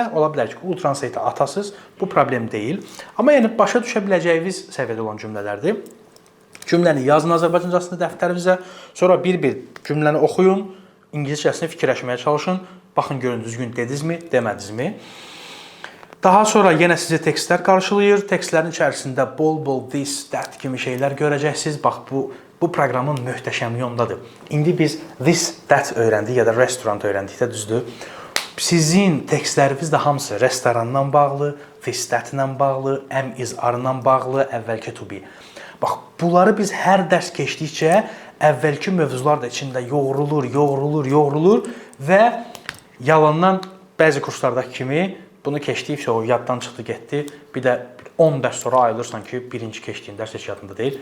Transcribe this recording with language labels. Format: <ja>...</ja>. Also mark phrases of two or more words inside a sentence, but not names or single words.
<az>Ola bilər ki, Google Translate-ə atasınız, bu problem deyil. Amma yəni başa düşə biləcəyiniz səviyyədə olan cümlələrdir. Cümləni yazın Azərbaycancasını dəftərinizə, sonra bir-bir cümləni oxuyun, ingiliscəsini fikirləşməyə çalışın, baxın görün düzgün dedinizmi, demədinizmi. Daha sonra yenə sizi tekstlər qarşılayır, tekstlərin içərisində bol-bol</az> <en>this, that</en> <az>kimi şeylər görəcəksiniz. Bax, bu proqramın möhtəşəmliyi ondadır. İndi biz</az> <en>this, that</en> <az>öyrəndik ya da restaurant öyrəndikdə düzdür. Sizin tekstləriniz də hamısı restorandan bağlı,</az> <en>this, that-</en> <az>la bağlı,</az> <en>am, is,</en> <az>are-la bağlı, əvvəlki</az> <en>to be.</en> <az>Bax, bunları biz hər dərs keçdikcə əvvəlki mövzular da içində yoğrulur və yalandan bəzi kurslardakı kimi bunu keçdikcə o yaddan çıxdı, getdi. Bir də 10 dərs sonra ayılırsan ki, birinci keçdiyin dərs heç yadında deyil.</az>